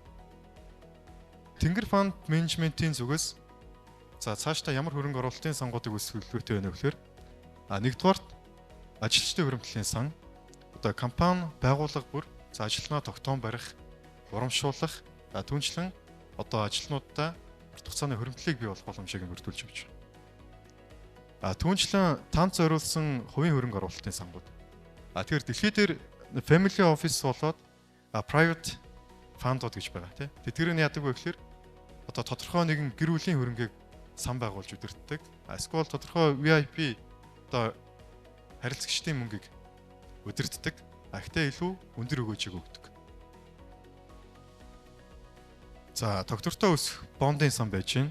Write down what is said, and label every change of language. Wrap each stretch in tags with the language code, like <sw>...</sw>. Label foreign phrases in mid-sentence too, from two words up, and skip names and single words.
<mn>Тэнгэр фонд менежментийн зүгээс за цаашдаа ямар хөрөнгө оруулалтын сангуудыг өсгөхтэй байна вэ гэхээр нэгдүгээрт ажилчдын хөрөнгөлийн сан одоо компани байгууллага бүр за ажилтнаа тогтоон барих, урамшуулах, түнчлэн одоо ажилтнуудаа урт хугацааны хөрөнгөлийг бий болгох боломжийг бүрдүүлж өгч байна. Түүнчлэн танд зориулсан хувийн хөрөнгө оруулалтын сангууд. Тэгэхээр дэлхий дээр</mn> <en>family office</en> <mn>болоод</mn> <en>private fund-</en> <mn>ууд гэж байгаа тийм. Тэдгээр нь яадаг вэ гэхээр одоо тодорхой нэгэн гэр бүлийн хөрөнгийг сан байгуулж удирддаг. Эсвэл тодорхой VIP одоо харилцагчдын мөнгийг удирддаг. Гэхдээ илүү өндөр өгөөжийг өгдөг. За тогтвортой өсөх бондын сан байж гин.</mn>